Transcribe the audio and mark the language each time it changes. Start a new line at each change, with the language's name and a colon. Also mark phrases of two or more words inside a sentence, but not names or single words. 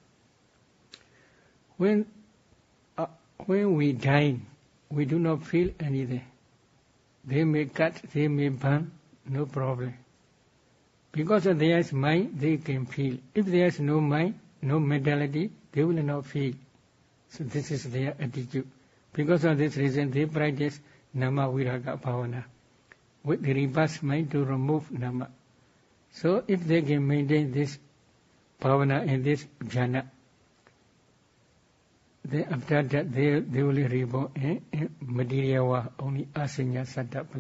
English: When we die, we do not feel anything. They may cut, they may burn, no problem. Because there is mind, they can feel. If there is no mind, no mentality, they will not feel. So this is their attitude. Because of this reason, they practice
Pali: nama viraga bhavana
English: with the reverse mind to remove nama. So if they can maintain this bhavana and this jhana, then after that they will reborn in material world, only
Pali: asanya satta
English: plane.